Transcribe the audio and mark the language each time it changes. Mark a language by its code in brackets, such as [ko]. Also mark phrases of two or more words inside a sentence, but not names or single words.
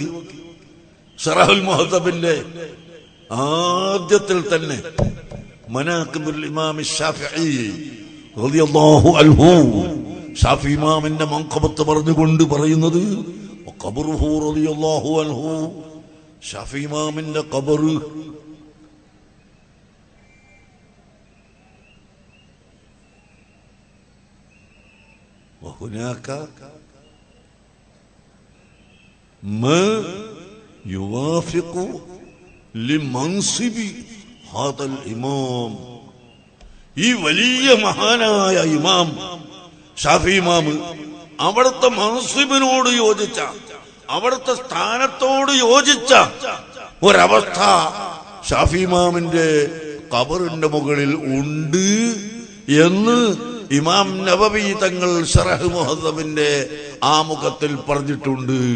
[ml] ശറഹുൽ മുഹദ്ദബിന്റെ ആദ്യത്തിൽ തന്നെ മനാഖിബുൽ ഇമാം ശാഫിഈ [ar] رضي الله عنه, [ml] ഷാഫി ഇമാമിന്റെ മൻഖബത്ത് പറഞ്ഞുകൊണ്ട് പറയുന്നത് ഖബറുഹു [ar] رضي الله عنه, [ml] ഷാഫി ഇമാമിന്റെ ഖബർ [ar] وهناك ما يوافق لمنصب هذا الإمام. [ml] ഈ വലിയ മഹാനായ ഇമാം ഷാഫി ഇമാം അവിടുത്തെ മൻസിബിനോട് യോജിച്ച, അവിടുത്തെ സ്ഥാനത്തോട് യോജിച്ച ഒരവസ്ഥ ഷാഫി ഇമാമിന്റെ ഖബറിന്റെ മുകളിൽ ഉണ്ട് എന്ന് ഇമാം നവവി തങ്ങൾ ശറഹ് മുഹദ്ദബിന്റെ ആമുഖത്തിൽ പറഞ്ഞിട്ടുണ്ട്.